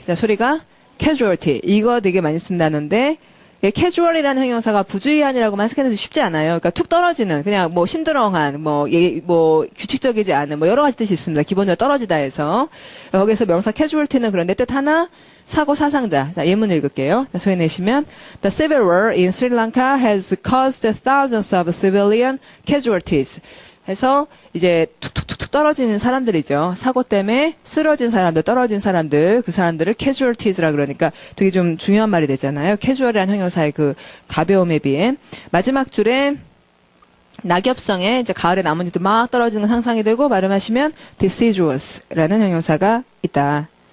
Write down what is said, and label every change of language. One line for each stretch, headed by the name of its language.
Korean: 자, 소리가 casualty. 이거 되게 많이 쓴다는데, casual이라는 형용사가 부주의한이라고 해석해서 쉽지 않아요. 그러니까 툭 떨어지는, 그냥 뭐 심드렁한, 규칙적이지 않은, 여러 가지 뜻이 있습니다. 기본적으로 떨어지다 해서. 거기서 명사 casualty는 그런데 뜻 하나, 사고 사상자. 자, 예문 읽을게요. 자, 소리 내시면,
English: The civil war in Sri Lanka has caused thousands of civilian casualties.
Korean: 해서 이제 툭툭툭툭 떨어지는 사람들이죠. 사고 때문에 쓰러진 사람들, 떨어진 사람들, 그 사람들을 casualties라 그러니까 되게 좀 중요한 말이 되잖아요. casual이라는 형용사의 그 가벼움에 비해. 마지막 줄에 낙엽성에 이제 가을에 나뭇잎도 막 떨어지는 건 상상이 되고 발음하시면 deciduous라는 형용사가 있다.